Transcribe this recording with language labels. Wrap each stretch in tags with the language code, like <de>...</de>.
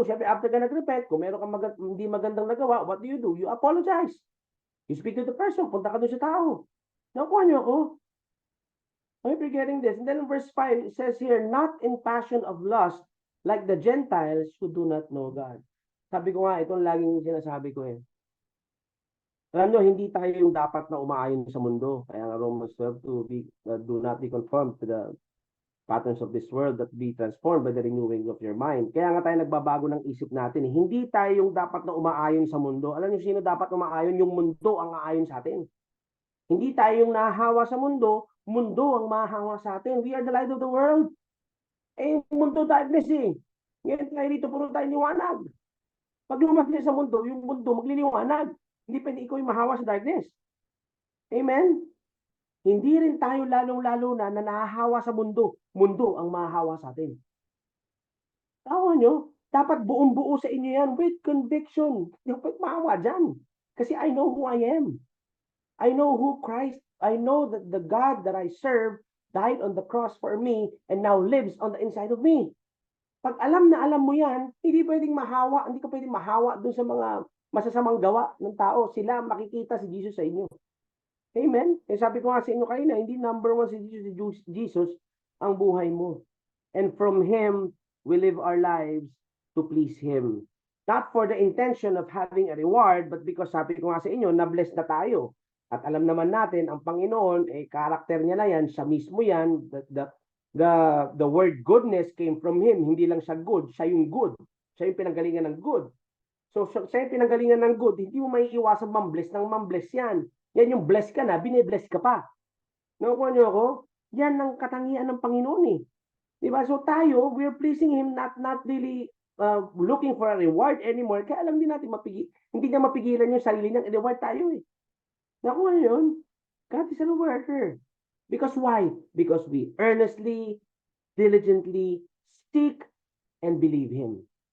<tl>Siyempre, after ka nag-repent, kung meron kang hindi magandang nagawa,</tl> <en>what do? You apologize. You speak to the person,</en> <tl>punta ka doon sa tao. Nakuha niyo ako.</tl> <en>I'm forgetting this. And then in verse 5, it says here, not in passion of lust, like the Gentiles who do not know God.</en> <tl>Sabi ko nga, itong laging sinasabi ko eh. Alam nyo, hindi tayo yung dapat na umaayon sa mundo. Kaya nga</tl> <en>Romans 12, do not be conformed to the patterns of this world, but be transformed by the renewing of your mind.</en> <tl>Kaya nga tayo nagbabago ng isip natin. Hindi tayo yung dapat na umaayon sa mundo. Alam niyo sino dapat umaayon? Yung mundo ang aayon sa atin. Hindi tayo yung nahahawa sa mundo, mundo ang mahahawa sa atin.</tl> <en>We are the light of the world.</en> <tl>Eh, mundo darkness eh. Ngayon tayo dito, puro tayo liwanag. Pag lumaki sa mundo, yung mundo magliliwanag. Hindi pwede ikaw yung mahawa sa darkness. Amen? Hindi rin tayo lalong-lalo na nahahawa sa mundo. Mundo ang mahahawa sa atin. Tawa nyo, dapat buong-buo sa inyo yan</tl> <en>with conviction.</en> <tl>Dapat maawa dyan. Kasi</tl> <en>I know who I am. I know who Christ, I know that the God that I serve died on the cross for me and now lives on the inside of me.</en> <tl>Pag alam na alam mo yan, hindi pwedeng mahawa, hindi ka pwedeng mahawa dun sa mga masasamang gawa ng tao. Sila makikita si Jesus sa inyo. Amen? Eh sabi ko nga sa inyo kanina, hindi number one si Jesus ang buhay mo.</tl> <en>And from Him, we live our lives to please Him. Not for the intention of having a reward, but because</en> <tl>sabi ko nga sa inyo, na-bless na tayo. At alam naman natin, ang Panginoon, karakter niya na yan, siya mismo yan,</tl> <en>the word goodness came from Him.</en> <tl>Hindi lang siya good, siya yung good. Siya yung pinanggalingan ng good. So, siya yung pinanggalingan ng good. Hindi mo may iwasan mambless ng mambless yan. Yan yung bless ka na, binibless ka pa. Nakuha niyo ako? Yan ang katangian ng Panginoon eh. Diba?</tl> <en>So tayo, we're pleasing Him, not really looking for a reward anymore.</en> <tl>Kaya alam din natin, hindi niya mapigilan yung sarili niyang i-reward tayo eh. Nakuha niyo yun?</tl> <en>God is a rewarder. Because why? Because we earnestly, diligently seek and believe Him.</en>